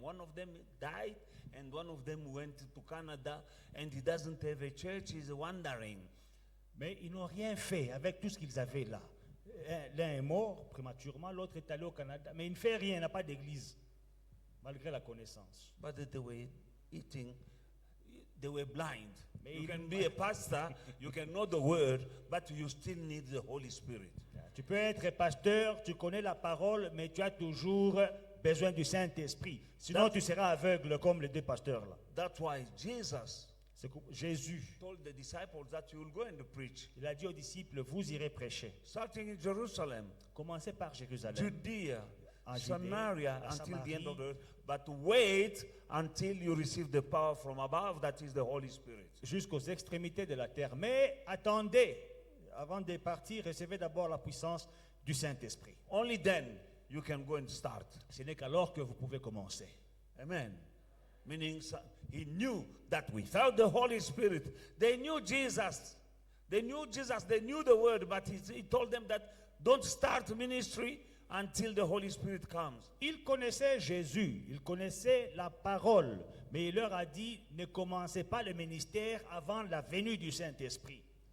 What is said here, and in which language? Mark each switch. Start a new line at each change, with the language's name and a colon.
English: One of them died, and one of them went to Canada, and he doesn't have a church. He's wandering.
French: Mais ils n'ont rien fait avec tout ce qu'ils avaient là. L'un est mort prématurément, l'autre est allé au Canada. Mais il ne fait rien, il n'a pas d'église, malgré la connaissance.
English: But they were eating. They were blind.
French: Mais
English: You
French: ils-
English: can be a pastor, you can know the word, but you still need the Holy Spirit.
French: Tu peux être pasteur, tu connais la parole, mais tu as toujours besoin du Saint-Esprit. Sinon, tu seras aveugle comme les deux pasteurs là.
English: That's why Jesus
French: C'est que Jésus,
English: told the disciples that you will go and preach,
French: il a dit aux disciples, vous irez prêcher.
English: starting in Jerusalem,
French: Commencez par Jérusalem.
English: Judea,
French: En Judée,
English: Samaria,
French: la
English: until the end
French: Samarie.
English: of the earth. But wait until you receive the power from above, that is the Holy Spirit.
French: Jusqu'aux extrémités de la terre. Mais attendez, avant de partir, recevez d'abord la puissance du Saint-Esprit. Only then you can go and start. Ce n'est qu'alors que vous pouvez commencer. Amen.
English: Meaning he knew that without the Holy Spirit, they knew Jesus. They knew Jesus, they knew the word, but he told them that don't start ministry until the Holy Spirit comes.
French: Ils connaissaient Jésus, ils connaissaient la parole, mais il leur a dit, ne commencez pas le ministère avant la venue du Saint-Esprit.